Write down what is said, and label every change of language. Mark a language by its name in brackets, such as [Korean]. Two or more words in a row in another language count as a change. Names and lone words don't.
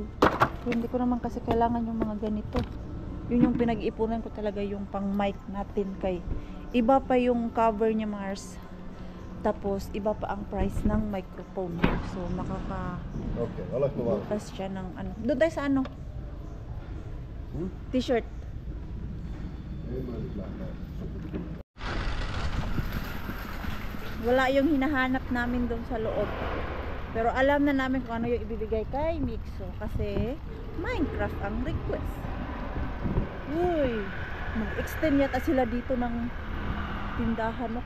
[Filipino] Hindi ko naman kasi kailangan yung mga ganito. Yun yung pinag-ipunan ko talaga, yung pang mic natin, kay iba pa yung cover niya, Mars. Tapos iba pa ang price ng microphone. So [Finnish] Okei, olet mo valmis? [Filipino] bukas siya ng ano. Doon tayo sa ano? T-shirt. [Finnish] Ei mä nyt lähde. [Filipino] Wala yung hinahanap namin doon sa loob. Pero alam na namin kung ano yung ibibigay kay Mixo. Kasi Minecraft ang request. Uy, mag-extend yata sila dito ng tindahan, no?